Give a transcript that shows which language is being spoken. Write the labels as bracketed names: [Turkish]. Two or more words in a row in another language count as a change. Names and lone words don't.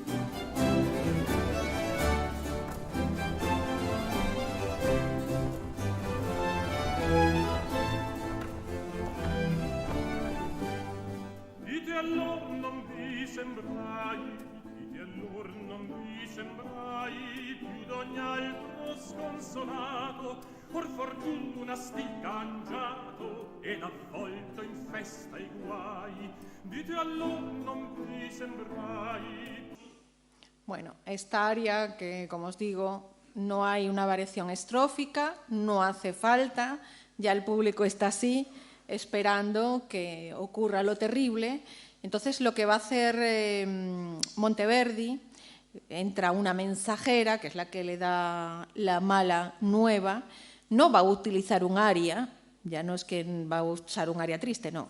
[Italian] Dite allor non vi sembrai, allor non vi sembrai più d'ogni altro sconsolato, or fortuna stil cangiato ed avvolto in festa i guai. Dite allor non vi sembrai. [Spanish] Bueno, esta aria que, como os digo, no hay una variación estrófica, no hace falta, ya el público está así, esperando que ocurra lo terrible. Entonces, lo que va a hacer Monteverdi, entra una mensajera, que es la que le da la mala nueva, no va a utilizar un aria, ya no es que va a usar un aria triste, no.